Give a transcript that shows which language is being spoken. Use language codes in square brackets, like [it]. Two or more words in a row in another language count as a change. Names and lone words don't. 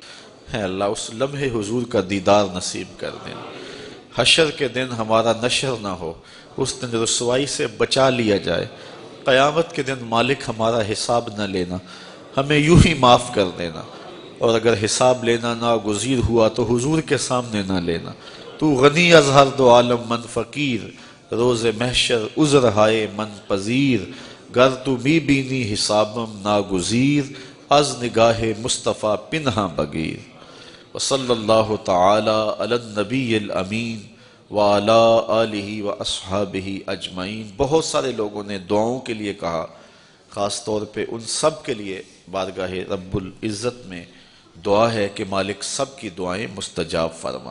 [ur] اے اللہ اس لمحے حضور کا دیدار نصیب کر دیں، حشر کے دن ہمارا نشر نہ ہو، اس دن رسوائی سے بچا لیا جائے، قیامت کے دن مالک ہمارا حساب نہ لینا، ہمیں یوں ہی معاف کر دینا، اور اگر حساب لینا ناگزیر ہوا تو حضور کے سامنے نہ لینا۔ [fa] تو غنی از ہر دو عالم من فقیر، روز محشر عذر ہائے من پذیر، گر تو می بینی حسابم ناگزیر، از نگاہ مصطفیٰ پنہاں بگیر۔ [ar] وصلی اللہ تعالی علی النبی الامین وعلی آلہ واصحابہ اجمعین۔ [ur] بہت سارے لوگوں نے دعاؤں کے لیے کہا، خاص طور پہ ان سب کے لیے بارگاہ رب العزت میں دعا ہے کہ مالک سب کی دعائیں مستجاب فرما۔